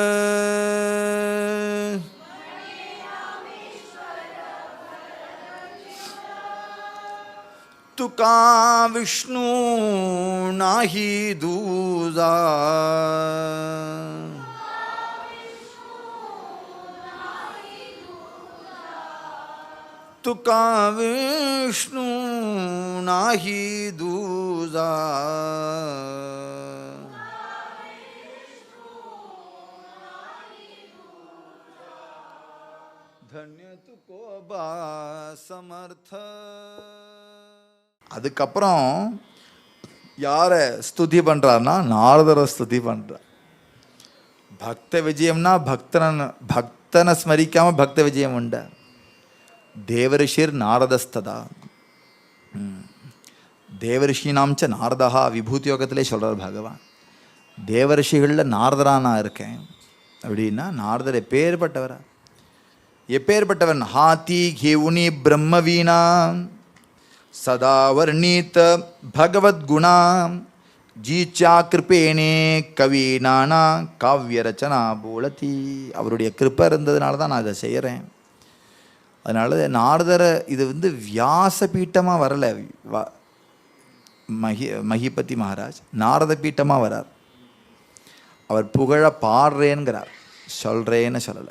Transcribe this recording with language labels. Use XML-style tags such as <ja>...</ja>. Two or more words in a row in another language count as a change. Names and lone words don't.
<mr>तुका विष्णू नाही दूजा तुका विष्णू नाही दूजा धन्य तुको बा समर्थ.</mr> <ta>அதுக்கப்புறம் யாரை ஸ்துதி பண்ணுறாருன்னா நாரதரை ஸ்துதி பண்ணுறார். பக்த விஜயம்னா பக்தனை ஸ்மரிக்காமல் பக்த விஜயம் உண்ட</ta> <sa>देवर्षिर्नारदस्तथा देवर्षीणां च नारदः</sa> <ta>விபூதி யோகத்திலே சொல்கிறார் பகவான். தேவரிஷிகளில் நாரதராக நான் இருக்கேன் அப்படின்னா நாரதர் எப்பேற்பட்டவரா எப்பேற்பட்டவன் ஹாத்தி</ta> <mr>घेऊनी ब्रह्मवीणा सदा वर्णित भगवद्गुणा जीच्या कृपेने कवी नाना काव्य रचना बोलती.</mr> <ta>அவருடைய கிருப்பை இருந்ததுனால தான் நான் இதை செய்கிறேன். அதனால நாரதரை இது வியாச பீட்டமாக வரலை. மகிபதி மகாராஜ் நாரத பீட்டமாக வரார். அவர் புகழ பாடுறேங்கிறார், சொல்கிறேன்னு சொல்லலை.</ta>